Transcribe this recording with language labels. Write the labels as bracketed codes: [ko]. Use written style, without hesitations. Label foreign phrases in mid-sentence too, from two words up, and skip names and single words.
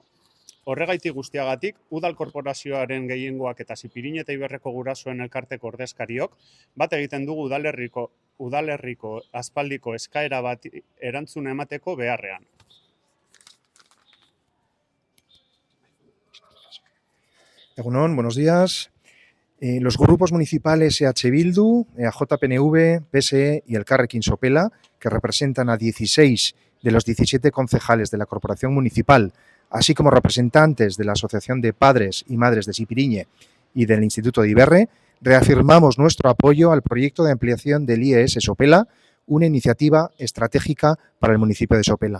[eu] Horregaitik guztiagatik, udal korporazioaren gehiengoak eta Sipiriñe eta Iberreko gurasoen elkarteko ordezkariok bat egiten dugu udalerriko aspaldiko eskaera bat erantzuna emateko beharrean. Egunon, [es] buenos días. Los grupos municipales EH Bildu, EAJ-PNV, PSE y Elkarrekin Sopela, que representan a 16 de los 17 concejales de la Corporación Municipal, así como representantes de la Asociación de Padres y Madres de Sipiriñe y del Instituto de Iberre, reafirmamos nuestro apoyo al proyecto de ampliación del IES Sopela, una iniciativa estratégica para el municipio de Sopela.